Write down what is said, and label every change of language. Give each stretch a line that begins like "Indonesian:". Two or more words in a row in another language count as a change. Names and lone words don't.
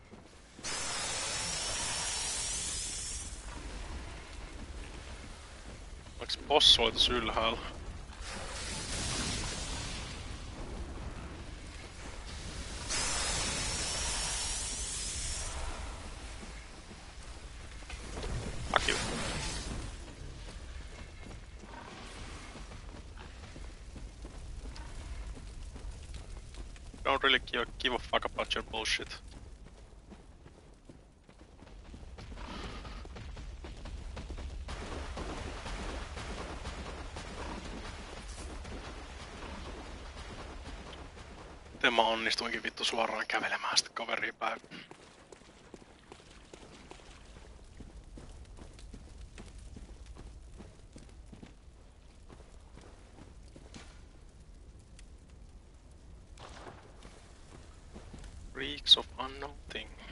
Finnish: Onks possu oli tässä ylhäällä? Akiu.
English: Don't really give a fuck about your bullshit.
Finnish: Miten mä onnistuinkin vittu suoraan kävelemään sitä kaveria päin.
English: Freaks of unknown thing.